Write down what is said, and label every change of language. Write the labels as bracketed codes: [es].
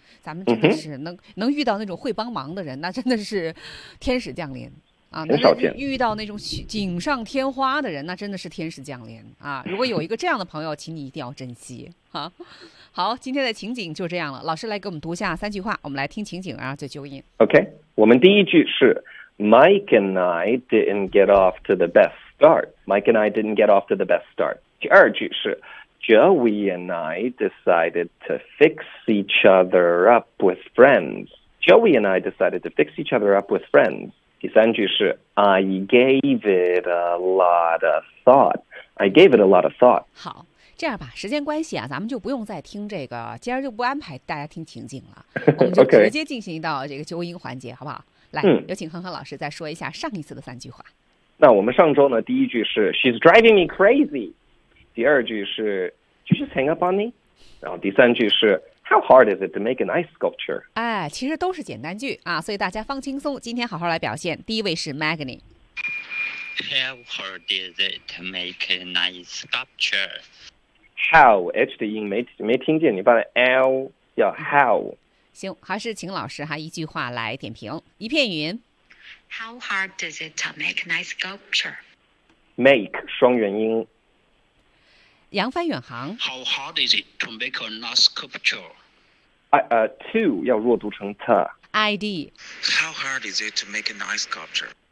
[zh] 咱们真的是能遇到那种会帮忙的人，那真的是天使降临啊！很少见。遇到那种锦上添花的人，那真的是天使降临啊！如果有一个这样的朋友，请你一定要珍惜啊！好，今天的情景就这样了。老师来给我们读下三句话，我们来听情景啊，再纠音。 [en] OK， [zh] 我们第一句是 [en] Mike and I didn't get off to the best start. Mike and I didn't get off to the best start. [zh] 第二句是 [en] Joey and I decided to fix each other up with friends. Joey and I decided to fix each other up with friends. [zh] 第三句是 [en] I gave it a lot of thought. I gave it a lot of thought. [zh] 好，这样吧，时间关系啊，咱们就不用再听这个，今儿就不安排大家听情景了，我们就直接进行到这个纠音环节，好不好？来，有请恒恒老师再说一下上一次的三句话。那我们上周呢，第一句是 [en] She's driving me crazy， [zh] 第二句是 [en] Did you just hang up on me， [zh] 然后第三句是 [en] How hard is it to make an ice sculpture？ [zh] 哎，其实都是简单句啊，所以大家放轻松，今天好好来表现。第一位是 Magni。 [en] How hard is it to make an ice sculpture？ How h [zh] 的音没听见，你把 l 要 how。行，还是请老师哈一句话来点评。一片云。 [en] How hard does it to make an ice sculpture？ [zh] Make 双元音。扬帆远航。 [en] How hard is it to make an ice sculpture？ [zh] To 要弱读成 ta。 ID。 [en] How hard is it to make an ice sculpture？